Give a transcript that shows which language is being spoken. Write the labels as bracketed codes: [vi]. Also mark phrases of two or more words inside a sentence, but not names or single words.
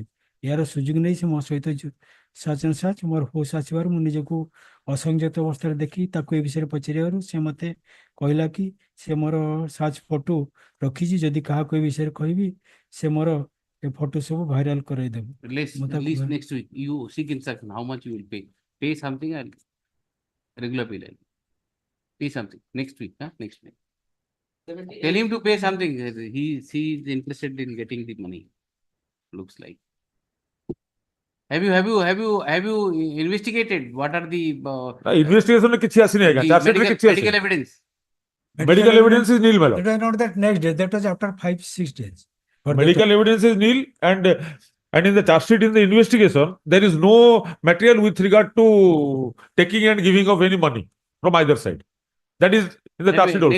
[or] ଏହାର ସୁଯୋଗ ନେଇ ସେ ମୋ ସହିତ ସାଚ୍ ମୋର ହୋସ୍ ଆସିବାରୁ ମୁଁ ନିଜକୁ ଅସଂଯତ ଅବସ୍ଥାରେ ଦେଖି ତାକୁ ଏ ବିଷୟରେ ପଚାରିବାରୁ ସେ ମୋତେ କହିଲା କି ସେ ମୋର [en] such photo [or] ରଖିଛି, ଯଦି କାହାକୁ ଏ ବିଷୟରେ କହିବି ସେ ମୋର ଏ ଫଟୋ ସବୁ ଭାଇରାଲ କରାଇଦେବ। [en] List next week. You seek instruction. How much you will pay? Pay something and regular pay. Pay something next week. Next week. Tell him to pay something. She is interested in getting the money. Looks like. Have you investigated what are the [or] investigation ରେ କିଛି ଆସିନି ଆଜ୍ଞା. [en] charge sheet [or] ରେ କିଛି [en] medical [or] ଆସିନି. [en] evidence? Medical evidence is nil, madam. That was not that next day. That was after 5-6 days. But Medical evidence is nil, and And in the charge sheet in the investigation, there is no material with regard to taking and giving of any money from either side. That is in the charge sheet also.